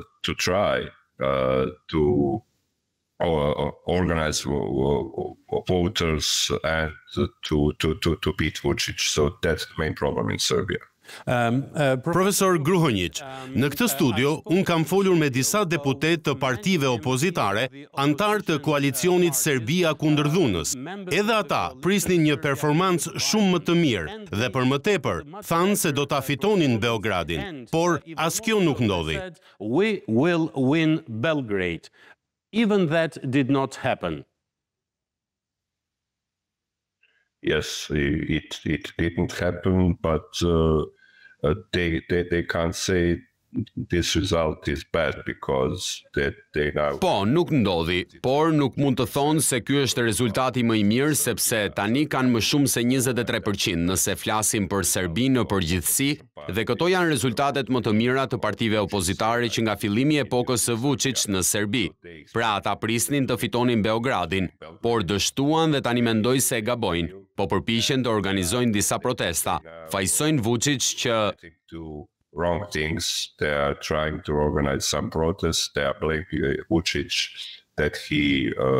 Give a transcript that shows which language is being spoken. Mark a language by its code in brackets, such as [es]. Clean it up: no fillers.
[en] To try to organize voters and to beat Vučić. So that's the main problem in Serbia. [sq] Profesor Gruhonjić, në këtë studio, unë kam folur me disa deputet të partive opozitare, antar të koalicionit Serbia kundër dhunës. Edhe ata prisnin një performancë shumë më të mirë dhe për më tepër, thanë se do ta fitonin Beogradin, por as kjo nuk ndodhi. [en] We will win Belgrade. Even that did not happen. Yes, it didn't happen, but they can't say this result is bad because they now... [sq] Po, nuk ndodhi, por nuk mund të thonë se ky është rezultati më i mirë sepse tani kanë më shumë se 23% nëse flasim për Serbinë në përgjithësi, dhe këto janë rezultatet më të mira të partive opozitare që nga fillimi i epokës së Vučić në Serbi. Pra ata prisnin të fitonin Beogradin, por dështuan dhe tani mendoj se e gabojnë, po përpiqen të organizojnë disa protesta. Fajsojnë Vučić që [en] wrong things. They are trying to organize some protests. They are blaming Vučić that he